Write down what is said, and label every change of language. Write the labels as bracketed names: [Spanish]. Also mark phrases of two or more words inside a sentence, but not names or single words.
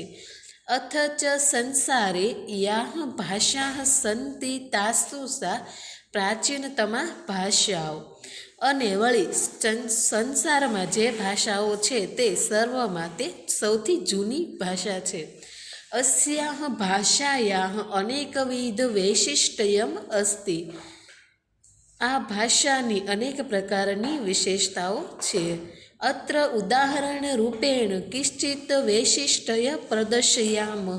[Sanskrit] अथ च संसारे याह भाषा संति तासु सा प्राचीनतमा भाषाओ। [Gujarati] અને વળી સંસારમાં જે ભાષાઓ છે તે સર્વમાં તે સૌથી જૂની ભાષા છે। [Sanskrit] अस्याः भाषायाः अनेकविध वैशिष्ट्यम् अस्ति। [Gujarati] આ ભાષાની અનેક પ્રકારની વિશેષતાઓ છે। [Sanskrit] अत्र उदाहरण रूपेण किश्चित् वैशिष्ट्य प्रदर्शयामः।